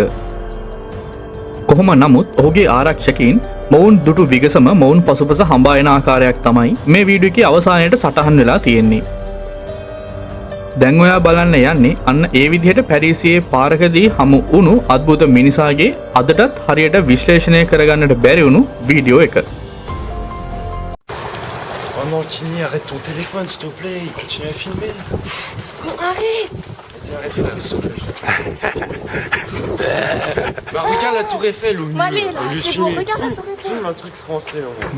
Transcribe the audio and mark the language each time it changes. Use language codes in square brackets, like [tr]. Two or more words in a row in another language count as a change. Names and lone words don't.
[si] කොහොම නමුත් ඔහුගේ ආරක්ෂකයින් මොවුන් දුටු විගසම මොවුන් පසුපස හඹා එන ආකාරයක් තමයි මේ වීඩියෝ එකේ අවසානයේට සටහන් වෙලා තියෙන්නේ. දැන් ඔයා බලන්න යන්නේ අන්න ඒ විදිහට පැරිසියේ පාරකදී හමු වුණු අద్భుත මිනිසාගේ අදටත් හරියට විශ්ලේෂණය කරගන්නට බැරි වුණු වීඩියෝ එක. [fr] Oh non, Kini, arrête ton téléphone, s'il te plaît, il continue à filmer. Arrête! Vas-y, arrête, s'il te plaît. Bah, regarde la tour Eiffel au milieu. Allez, là, au lieu de c'est bon, filmer. regarde la tour Eiffel. Filme un truc français, en vrai.